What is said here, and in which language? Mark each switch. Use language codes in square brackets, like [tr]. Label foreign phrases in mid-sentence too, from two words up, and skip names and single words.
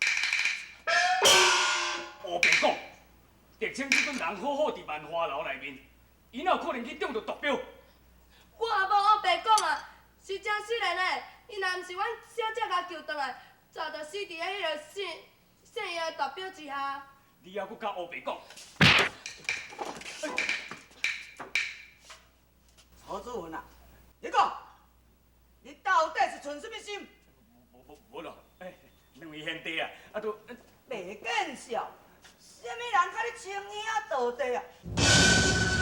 [nan] 胡白讲，狄青这阵人好好伫万花楼内面，伊哪有可能去中到毒标？我也无黑白讲啊，是真实的呢。伊若毋是阮小姐甲救倒来，早就死伫咧迄个姓叶的毒标之下。你还佫甲胡白讲？曹子文啊，你讲，你到底是存什么心？无咯，两位兄弟啊，啊都袂见笑，什么人甲你称兄道弟啊？